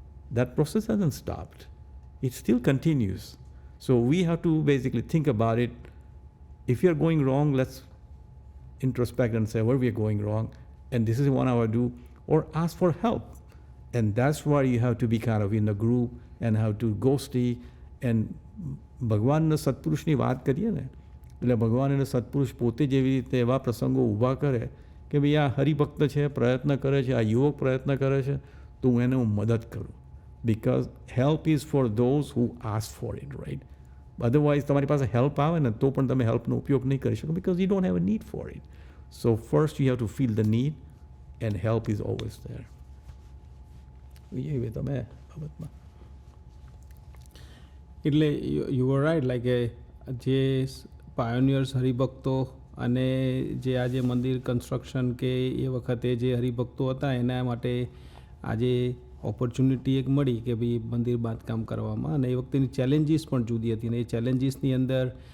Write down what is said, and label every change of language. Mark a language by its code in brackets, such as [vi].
[en] That process hasn't stopped. It still continues. So we have to basically think about it. If you're going wrong, let's introspect and say where we are going wrong, and this is what I will do, or ask for help. And that's why you have to be kind of in a group and have to go stay. [gu] And ભગવાનના સત્પુરુષની વાત કરીએ ને, એટલે ભગવાન એને સત્પુરુષ પોતે જેવી રીતે એવા પ્રસંગો ઊભા કરે કે ભાઈ આ હરિભક્ત છે, પ્રયત્ન કરે છે, આ યુવક પ્રયત્ન કરે છે, તો હું એને મદદ કરું. [en] Because help is for those who ask for it, right? [gu] Otherwise તમારી પાસે હેલ્પ આવે ને તો પણ તમે હેલ્પનો ઉપયોગ નહીં કરી શકો, because you don't have a need for it. [en] So first you have to feel the need, and help is always there. [gu] તમે બાબતમાં એટલે યુ આર રાઈટ, લાઈક જે પાયોનિયર્સ હરિભક્તો અને જે આજે મંદિર કન્સ્ટ્રક્શન કે એ વખતે જે હરિભક્તો હતા એના માટે આજે ઓપોર્ચ્યુનિટી એક મળી કે ભાઈ મંદિર બાંધકામ કરવામાં, અને એ વખતેની ચેલેન્જીસ પણ જુદી હતી. અને એ ચેલેન્જીસની અંદર